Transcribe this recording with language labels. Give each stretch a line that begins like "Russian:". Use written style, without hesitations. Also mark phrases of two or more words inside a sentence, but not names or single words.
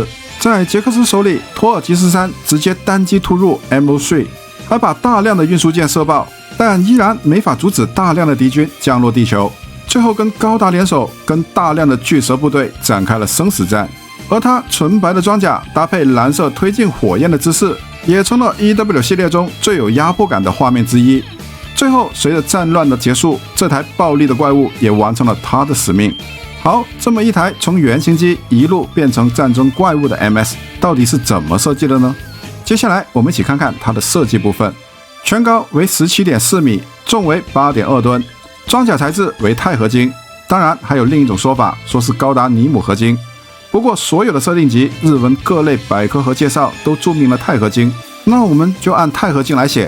Chinese: 在傑克斯手裡，托爾吉斯3直接單機突入 MO3， 還把大量的運輸艦射爆，但依然沒法阻止大量的敵軍降落地球。最後跟高達聯手，跟大量的巨蛇部隊展開了生死戰。而他純白的裝甲搭配藍色推進火焰的姿勢，也成了 EW 系列中最有壓迫感的畫面之一。最後，隨着戰亂的結束，這台暴力的怪物也完成了它的使命。好，這麼一台從原型機一路變成戰爭怪物的 MS， 到底是怎麼設計的呢？接下來我們一起看看它的設計部分。全高為 17.4 米，重為 8.2 噸，裝甲材質為鈦合金，當然還有另一種說法，說是高達尼姆合金。不過所有的設定集、日文各類百科和介紹都注明了鈦合金，那我們就按鈦合金來寫。